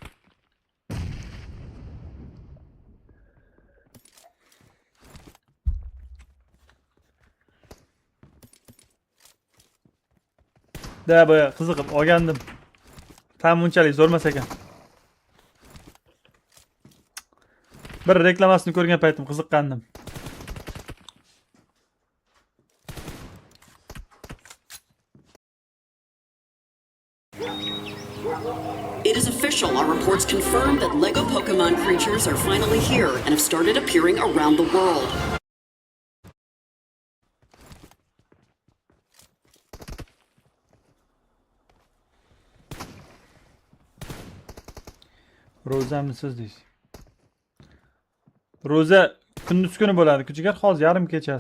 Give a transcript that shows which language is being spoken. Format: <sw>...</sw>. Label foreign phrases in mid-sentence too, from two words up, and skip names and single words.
<uz>Da boya qiziqib olgandim. Tam unchalik zo'rmas ekan. Bir reklamasini ko'rgan paytim qiziqqandim.</uz> <en>It is official. Our reports confirm that Lego Pokemon creatures are finally here and have started appearing around the world.</en> <uz>Ro'zamni siz deysiz. Ro'za kunduz kuni bo'ladi. Kuchigar hozir yarim kechasi.</uz>